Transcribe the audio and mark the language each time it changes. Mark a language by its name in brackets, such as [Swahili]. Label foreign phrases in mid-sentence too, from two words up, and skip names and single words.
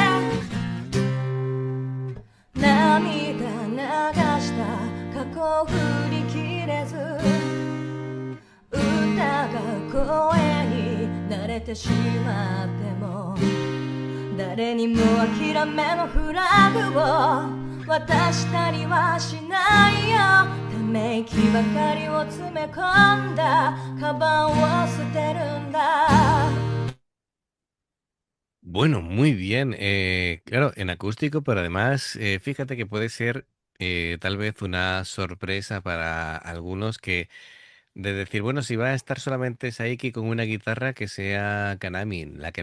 [Japanese] 涙流した過去を振り切れず疑う声に慣れてしまっても誰にも諦めのフラグを渡したりはしないよ。ため息ばかりを詰め込んだカバンを捨てるんだ。 [Spanish] Bueno, muy bien. Claro, en acústico, pero además, fíjate que puede ser tal vez una sorpresa para algunos que de decir, bueno, si va a estar solamente Saiki con una guitarra que sea Kanami, la que la